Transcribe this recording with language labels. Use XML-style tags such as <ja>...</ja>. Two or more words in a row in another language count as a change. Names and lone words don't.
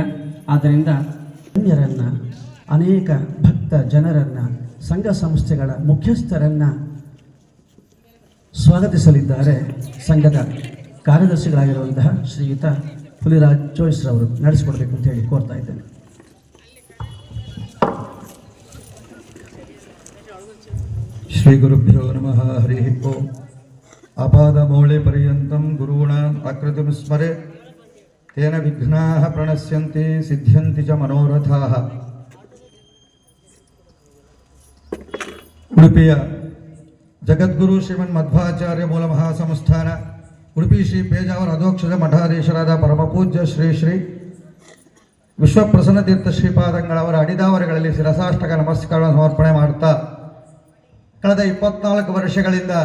<kn>ಆದ್ದರಿಂದ ಅನ್ಯರನ್ನು, ಅನೇಕ ಭಕ್ತ ಜನರನ್ನು, ಸಂಘ ಸಂಸ್ಥೆಗಳ ಮುಖ್ಯಸ್ಥರನ್ನು ಸ್ವಾಗತಿಸಲಿದ್ದಾರೆ ಸಂಘದ ಕಾರ್ಯದರ್ಶಿಗಳಾಗಿರುವಂತಹ ಶ್ರೀಯುತ ಹುಲಿರಾಜ್ ಚೋಯ್ಸ್ರವರು ನಡೆಸಿಕೊಡ್ಬೇಕು ಅಂತ ಹೇಳಿ ಕೋರ್ತಾ ಇದ್ದೇನೆ.</kn> <sa>ಶ್ರೀ ಗುರುಭ್ಯೋ ನಮಃ. ಹರಿ ಓಂ. ಅಪಾದ ಮೌಳೆ ಪರ್ಯಂತಂ ಗುರುಣಾಂ ಆಕೃತಿಂ ಸ್ಮರೆ ತೇನ ವಿಘ್ನಾಃ ಪ್ರಣಶ್ಯಂತಿ ಸಿದ್ಧ್ಯಂತಿ ಚ ಮನೋರಥಾಃ.</sa> <kn>ಉಡುಪಿಯ ಜಗದ್ಗುರು ಶ್ರೀಮನ್ ಮಧ್ವಾಚಾರ್ಯ ಮೂಲ ಮಹಾಸಂಸ್ಥಾನ ಉಡುಪಿ ಶ್ರೀ ಪೇಜಾವರ ಅಧೋಕ್ಷದ ಮಠಾಧೀಶರಾದ ಪರಮಪೂಜ್ಯ ಶ್ರೀ ಶ್ರೀ ವಿಶ್ವಪ್ರಸನ್ನ ತೀರ್ಥ ಶ್ರೀಪಾದಂಗಳವರ ಅಡಿದಾವರೆಗಳಲ್ಲಿ ಶಿರಸಾಷ್ಟಕ ನಮಸ್ಕಾರ ಸಮರ್ಪಣೆ ಮಾಡುತ್ತಾ ಕಳೆದ 24 ವರ್ಷಗಳಿಂದ</kn>